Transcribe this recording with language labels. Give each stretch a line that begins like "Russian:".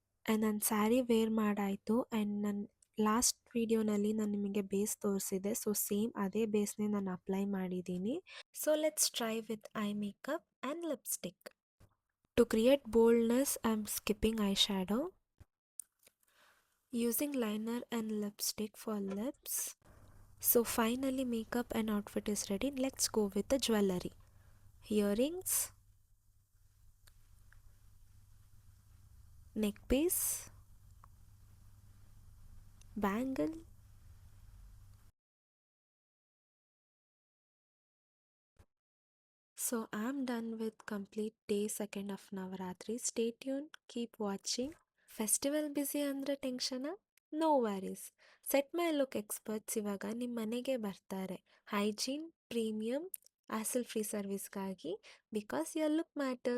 Kannada: And ನನ್ನ sari wear ಮಾಡಾಯಿತು. And ನನ್ನ last ವಿಡಿಯೋನಲ್ಲಿ ನಾನು ನಿಮಗೆ ಬೇಸ್ ತೋರಿಸಿದೆ. ಸೊ ಸೇಮ್ ಅದೇ ಬೇಸ್ನೇ ನಾನು ಅಪ್ಲೈ ಮಾಡಿದ್ದೀನಿ.
English: So let's try with eye makeup and lipstick. To create boldness, I am skipping eye shadow. Using liner and lipstick for lips. So finally makeup and outfit is ready. Let's go with the jewelry. Earrings, neck piece, bangle. So I'm done with complete day second of Navaratri. Stay tuned, keep watching.
Kannada: Festival busy ಅಂದರೆ ಟೆನ್ಷನ?
English: No worries.
Kannada: Set ಮೈ look experts ಇವಾಗ ನಿಮ್ಮ ಮನೆಗೆ ಬರ್ತಾರೆ. Hygiene, premium, ಆಸಲ್ free ಸರ್ವಿಸ್ಗಾಗಿ.
English: Because your look matters.